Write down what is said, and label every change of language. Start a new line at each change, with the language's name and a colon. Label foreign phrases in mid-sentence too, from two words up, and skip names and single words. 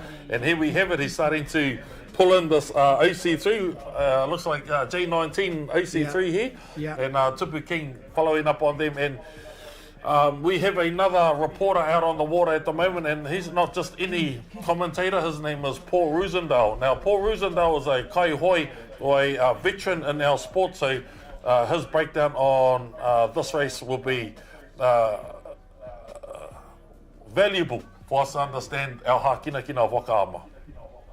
English: And here we have it, he's starting to pull in this OC3, looks like J19 OC3 here, and Tupu King following up on them. And we have another reporter out on the water at the moment, and he's not just any commentator. His name is Paul Rosendale. Now, Paul Rosendale is a
Māori: kai hoi,
English: or a veteran in our sport, so his breakdown on this race will be valuable for us to understand our hakinakina of Waka Ama.